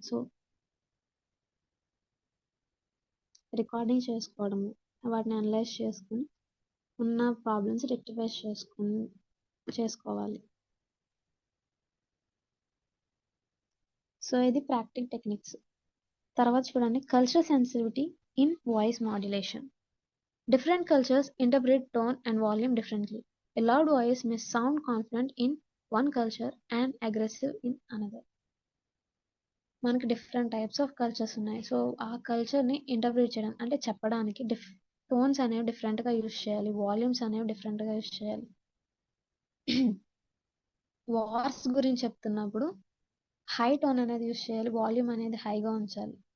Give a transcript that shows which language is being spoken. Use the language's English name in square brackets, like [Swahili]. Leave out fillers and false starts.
[Telugu] So recording చేసుకోవడము, వాటిని analyse చేసుకుని ఉన్న ప్రాబ్లమ్స్ రెక్టిఫై చేసుకోవాలి. సో ఇది ప్రాక్టిక్ టెక్నిక్స్. తర్వాత చూడండి [English] Cultural sensitivity in voice modulation. Different cultures interpret tone and volume differently. A loud voice may sound confident in one culture and aggressive in another. [Telugu] మనకి different types of cultures ఉన్నాయి. So ఆ కల్చర్ని interpret చేయడం అంటే చెప్పడానికి tones అనేవి డిఫరెంట్గా use చేయాలి, వాల్యూమ్స్ అనేవి డిఫరెంట్గా యూజ్ చేయాలి. వార్స్ గురించి చెప్తున్నప్పుడు హై టోన్ అనేది యూజ్ చేయాలి, వాల్యూమ్ అనేది హైగా ఉంచాలి.